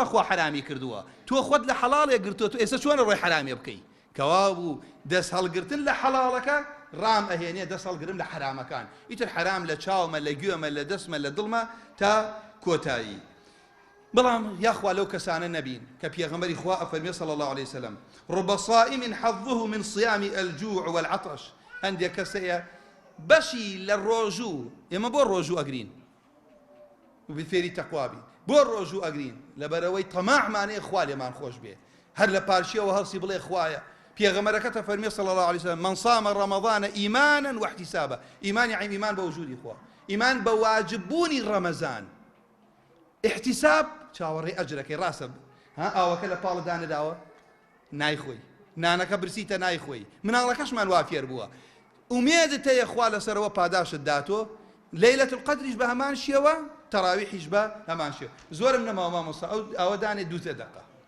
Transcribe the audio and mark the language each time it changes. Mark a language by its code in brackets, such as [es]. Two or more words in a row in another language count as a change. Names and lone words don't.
[ckb] خوا حرامی کردووە تۆ خۆت لە حەڵاڵێ گرتووە تۆ ئێستا چۆنە ڕۆی حرامێ بکەی کەوا بوو دەست هەڵگرتن لە حەڵاڵەکە ڕام ئەهێنێ دەست هەڵگرم لە حرامەکان ئیتر حرام لە چاومە لە گوێمە لە دەستمە لە دڵمە تا کۆتایی بەڵام یاخوا لەو کەسانە نەبین کە پێغەمبەری خوا ئەفەرمێ [ar] صلی الله عليه وسلم رب صائم حظه من صيام الجوع والعطش [ckb] هەندێک کەسەیە بەشی لە ڕۆژوو ئێمە بۆ ڕۆژوو ئەگرین فێری تەقوابی بۆ ڕۆژوو ئەگرین لەبەرەوەی تەماعمانەیە خوا لێمان خۆش بێ هەر لە پارچیەوە هەڵسی بڵێ خوایە پێغەمبەرەکەتە فەرمێ [ar] صلی الله عليه وسلم من صام رمضان إيمانا واحتسابا [ckb] إيمان يعني إيمان بوجودی خوا إيمان بواجببوونی ڕەمەزان احتساب چاوەڕێی ئەجرەکەی ڕاستە ها ئاوەکە لە پاڵ دانەداوە نایخۆی نانەکە برسیتە نایخۆی مناڵەکەشمان وا فێر بووە ئومێدت هەیە خوا لەسەرەوە پاداشت داتۆ لەیلەت القەدریش بە هەمان شێوە تەراویحیش بە هەمان شێوە زۆرم نەماوە مامۆستا ئەوە دانێ دووتە دەقە